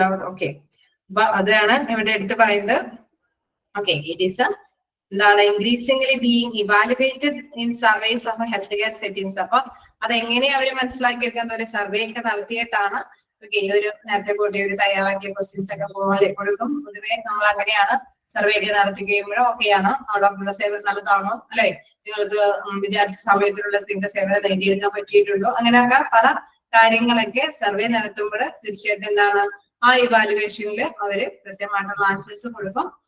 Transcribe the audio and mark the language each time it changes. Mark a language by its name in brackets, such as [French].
[Malayalam] Okay, അപ്പൊ അതാണ് ഇവിടെ എടുത്ത് പറയുന്നത്. [English] it is [Malayalam] എന്താണ് [English] increasingly being evaluated in surveys of health care settings. [Malayalam] അപ്പൊ അതെങ്ങനെ അവർ മനസ്സിലാക്കിയെടുക്കുന്ന ഒരു സർവേ ഒക്കെ നടത്തിയിട്ടാണ് ഒരു നേരത്തെ കൂട്ടി ഒരു തയ്യാറാക്കിയ ക്വസ്റ്റ്യൻസ് ഒക്കെ പോലെ കൊടുക്കും. പൊതുവെ നമ്മൾ അങ്ങനെയാണ് സർവേ ഒക്കെ നടത്തി കഴിയുമ്പോഴോ ഒക്കെയാണ് ഡോക്ടറുടെ സേവനം നല്ലതാണോ അല്ലെ, നിങ്ങൾക്ക് വിചാരിച്ച സമയത്തിലുള്ള നിങ്ങളുടെ സേവനം നേടിയെടുക്കാൻ പറ്റിയിട്ടുണ്ടോ, അങ്ങനെയൊക്കെ പല കാര്യങ്ങളൊക്കെ സർവേ നടത്തുമ്പോൾ തീർച്ചയായിട്ടും എന്താണ് ആ ഇവാലുവേഷനിൽ അവര് കൃത്യമായിട്ടുള്ള ആൻസേഴ്സ് കൊടുക്കും.